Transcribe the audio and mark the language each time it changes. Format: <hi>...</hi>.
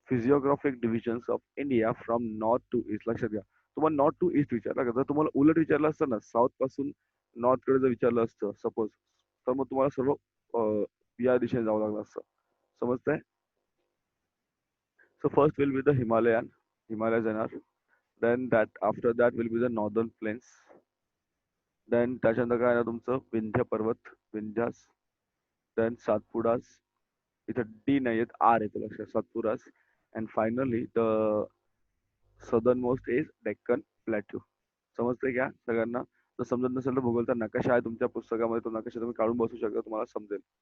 <en>Physiographic divisions of India from north to east.</en> <mr>लक्षात घ्या. तुम्हाला नॉर्थ टू ईस्ट विचारला का? जर तुम्हाला उलट विचारलं असतं ना, साऊथ पासून नॉर्थ कडे जर विचारलं असतं सपोज, तर मग तुम्हाला सर्व या दिशेने जावं लागलं असतं. समजतंय?</mr> <en>So first will be the Himalayas येणार. Then after that will be the northern plains. Then</en> <mr>त्याच्यानंतर काय आहे तुमचं विंध्य पर्वत,</mr> <en>Vindhyas. Then Satpudas.</en> <mr>इथं डी नाही येत, आर येतं लक्षात.</mr> <en>सातपुरास. And finally the southernmost is Deccan plateau.</en> <mr>समजतंय का सगळ्यांना? जर समजत नसेल तर भूगोलचा नकाशा आहे तुमच्या पुस्तकामध्ये, तो नकाशा तुम्ही काढून बसू शकता, तुम्हाला समजेल.</mr>